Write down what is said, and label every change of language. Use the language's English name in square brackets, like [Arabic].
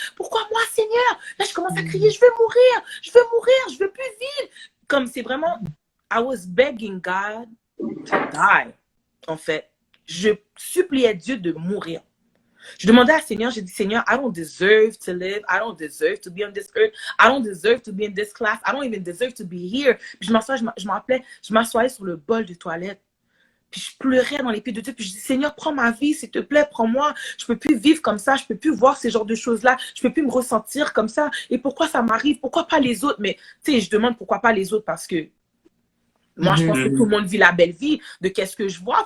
[French] Pourquoi moi, Seigneur? Là, je commence à crier, je veux mourir. Je veux mourir. Je veux plus vivre. Comme c'est vraiment, [English] I was begging God to die. [French] En fait, je suppliais Dieu de mourir. Je demandais à Seigneur, j'ai dit, Seigneur, [English] I don't deserve to live. I don't deserve to be on this earth. I don't deserve to be in this class. I don't even deserve to be here. [French] Puis je m'assoyais sur le bol de toilette. Puis je pleurais dans les pieds de Dieu. Puis je dis, Seigneur, prends ma vie, s'il te plaît, prends-moi. Je peux plus vivre comme ça. Je peux plus voir ces genres de choses-là. Je peux plus me ressentir comme ça. Et pourquoi ça m'arrive? Pourquoi pas les autres? Mais tu sais, je demande pourquoi pas les autres parce que moi, je pense que tout le monde vit la belle vie de qu'est-ce que je vois.